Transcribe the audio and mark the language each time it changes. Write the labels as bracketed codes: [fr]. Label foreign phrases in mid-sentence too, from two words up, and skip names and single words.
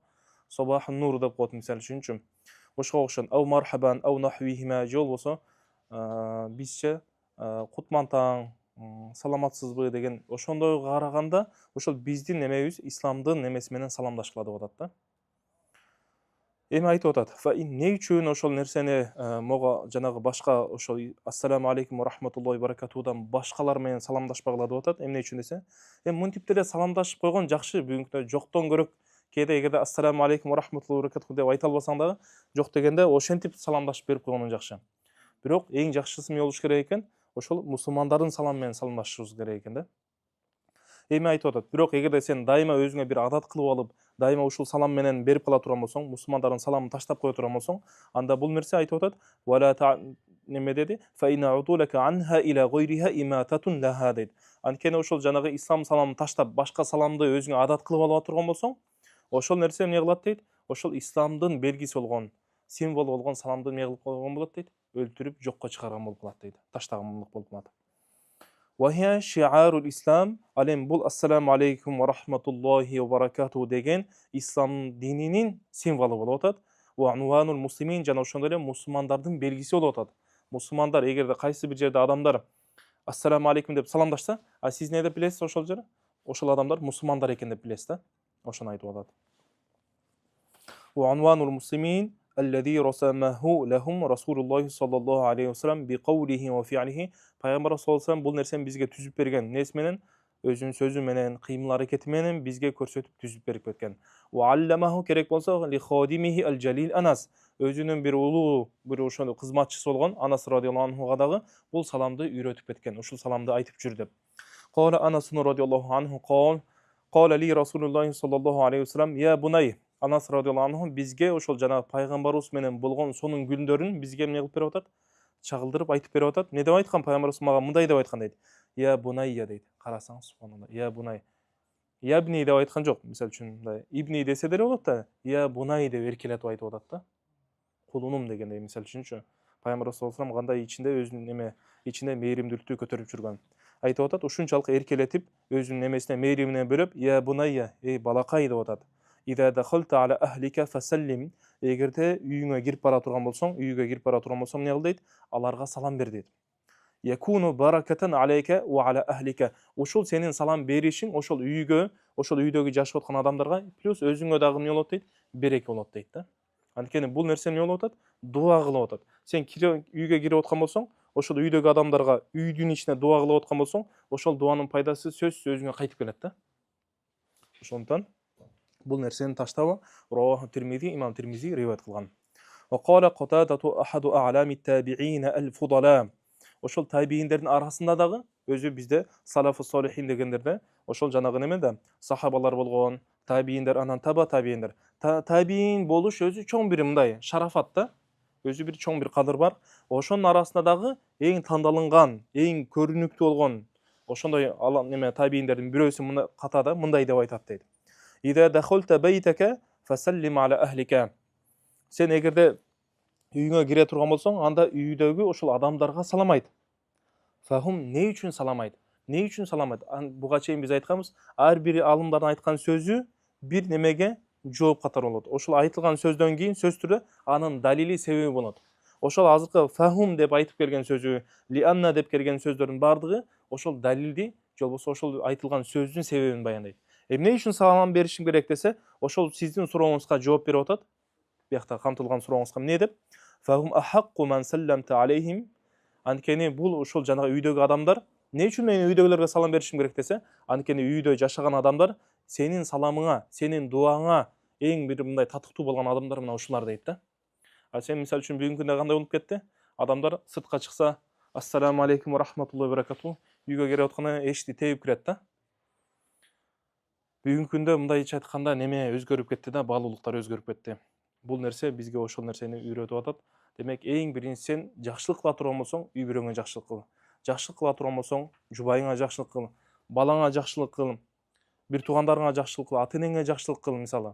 [ar] صباح النور [ky] деп коет мисалы үчүнчү. Ошого окшон [ar] أو مرحبا أو نحوهما [ky] жол болсо, бизче кутман таң, саламатсызбы деген ошондой караганда ошол биздин немебиз исламдын немеси менен саламдашкыла деп атат да. Эми айтып атат: "Фа эмне үчүн ошол нерсени мого жанагы башка ошол [ar] السلام عليكم ورحمة الله [ky] баракатудан башкалар менен саламдашпагыла" деп атат. Эмне үчүн десе, мынтип деле саламдашып койгон жакшы, бүгүнкү күндө жоктон көрөк кээде эгерде [ar] السلام عليكم ورحمة الله بركاته [ky] деп айта албасаң дагы, жок дегенде ошентип саламдашып берип койгону жакшы. Бирок эң жакшысы эмне болуш керек экен? Ошол мусулмандардын саламы менен саламдашышыбыз керек экен да. Эми айтып атат: "Бирок эгерде сен дайыма өзүңө бир адат кылып алып, дайыма ушул салам менен берип кала турган болсоң, мусулмандардын саламын таштап кое турган болсоң, анда бул нерсе айтып атат: "Вала неме деди? [ar] فإن عدولك عنها إلى غيرها إماتة لها" дейт. [ky] Анткени ошол жанагы ислам саламын таштап, башка саламды өзүңө адат кылып алып турган болсоң, ошол нерсе эмне кылат дейт? Ошол исламдын белгиси болгон, символ болгон саламды эмне кылып койгон болот дейт? Өлтүрүп жокко чыгарган болуп калат дейт. Таштаган болуп калат. [ar] وهي شعار الإسلام, [ky] алем бул [ar] السلام عليكم ورحمة الله وبركاته [ky] деген ислам дининин символу болуп атат. [ar] وعنوان المسلمين, [ky] жана ошондой эле мусулмандардын белгиси болуп атат. Мусулмандар эгерде кайсы бир жерде адамдар [ar] السلام عليكم [ky] деп саламдашса, сиз эмне деп билесиз ошол жерде? Ошол адамдар мусулмандар экен деп билесиз да. Ошону айтып атат. [ar] وعنوان المسلمين الذي رسمه لهم رسول الله صلى الله عليه وسلم بقوله وفعله. [ky] Пайгамбар [ar] صلى الله عليه [ky] бул нерсени бизге түзүп берген. Несі менен? Өзүнүн сөзү менен, кыймыл аракети менен бизге көрсөтүп түзүп берип кеткен. [ar] وعلمه, [ky] керек болсо, [ar] لخادمه الجليل Анас. [ky] Өзүнүн бир улуу, бир ошондой кызматчысы болгон Анас радиаллаху анхуга дагы бул саламды үйрөтүп кеткен. Ушул саламды айтып жүр деп. [ar] قال أنس رضي الله عنه قال لي رسول الله صلى الله عليه وسلم يا بني. [ky] Анас [ar] رضي الله عنه [ky] бизге ошол жана пайгамбарыбыз менен болгон сонун күндөрүн бизге эмне кылып берип атат? Чагылдырып айтып берип атат. Не деп айткан пайгамбарыбыз мага мындай деп айткан дейт. [ar] يا بنيّ [ky] дейт. Карасаңыз, субханалла. [ar] يا بني. [ky] Ябни деп айткан жок. Мисалы үчүн мындай ибни десе деле болот да. [ar] يا بني [ky] деп эркелетип айтып атат да. Кулунум дегендей мисалы үчүнчү. Пайгамбар [ar] صلى الله عليه [ky] кандай ичинде өзүнүн неме, ичинде мээримдүүлүктү көтөрүп жүргөн. Айтып атат, ушунчалык эркелетип, өзүнүн немесине мээримине бөлөп, [ar] يا بنيّ, [ky] эй балакай деп атат. [ar] إذا دخلت على أهلك فسلم. [ky] Эгерде үйүңө кирип бара турган болсоң, үйгө кирип бара турган болсоң, эмне кыл дейт? Аларга салам бер дейт. [ar] يكن بركة عليك وعلى أهلك. [ky] Ошол сенин салам беришиң, ошол үйгө, ошол үйдөгү жашап аткан адамдарга плюс өзүңө дагы эмне болот дейт? Береке болот дейт да. Анткени бул нерсе эмне болуп атат? Дуа кылып атат. Сен үйгө кирип аткан болсоң, ошол үйдөгү адамдарга үйдүн ичине дуа кылып аткан болсоң, ошол дуанын пайдасы сөзсүз өзүңө кайтып келет да. Ошондон бул нерсени таштаба. [ar] رواه الترمذي, [ky] имам Тирмизи риваят кылган. [ar] وقال قتادة أحد أعلام التابعين الفضلاء. [ky] Ошол табииндердин арасында дагы өзү бизде [ar] السلف الصالحين [ky] дегендерде ошол жанагы неме да сахабалар болгон, табииндер, анан таба табииндер. Табиин болуш өзү чоң бир мындай шарафат да. Өзү бир чоң бир кадыр бар. Ошонун арасында дагы эң тандалынган, эң көрүнүктүү болгон ошондой неме табииндердин бирөөсү мына катада мындай деп айтат дейт. [ar] إذا دخلت بيتك فسلم على أهلك. [ky] Сен эгерде үйүңө кире турган болсоң, анда үйдөгү ошол адамдарга салам айт. Фахум не үчүн салам айт? Не үчүн салам айт? Буга чейин биз айтканбыз, ар бир алымдардын айткан сөзү бир немеге жооп катары болот. Ошол айтылган сөздөн кийин сөз түрдө анын далили себеби болот. Ошол азыркы фахум деп айтып келген сөзү, лианна деп келген сөздөрдүн бардыгы ошол далилди, же болбосо ошол айтылган сөздүн себебин баяндайт. Эмне үчүн салам беришим керек десе, ошол сиздин сурооңузга жооп берип атат. Биякта камтылган сурооңузга эмне деп? [ar] فهم أحق من سلمت عليهم. [ky] Анткени бул ошол жанагы үйдөгү адамдар, эмне үчүн мен үйдөгүлөргө салам беришим керек десе, анткени үйдө жашаган адамдар сенин саламыңа, сенин дуаңа эң бир мындай татыктуу болгон адамдар мына ушулар дейт да. А сен мисалы үчүн бүгүнкү күндө кандай болуп кетти? Адамдар сыртка чыкса, [ar] السلام عليكم ورحمة الله وبركاته, [ky] үйгө келип атканда эшикти тебип кирет да. Бүгүнкү күндө мындайча айтканда неме өзгөрүп кетти да, баалуулуктар өзгөрүп кетти. Бул нерсе бизге ошол нерсени үйрөтүп атат. Демек, эң биринчи сен жакшылык кыла турган болсоң, үй бүлөңө жакшылык кыл. Жакшылык кыла турган болсоң, жубайыңа жакшылык кыл, балаңа жакшылык кыл, бир туугандарыңа жакшылык кыл, ата-энеңе жакшылык кыл мисалы.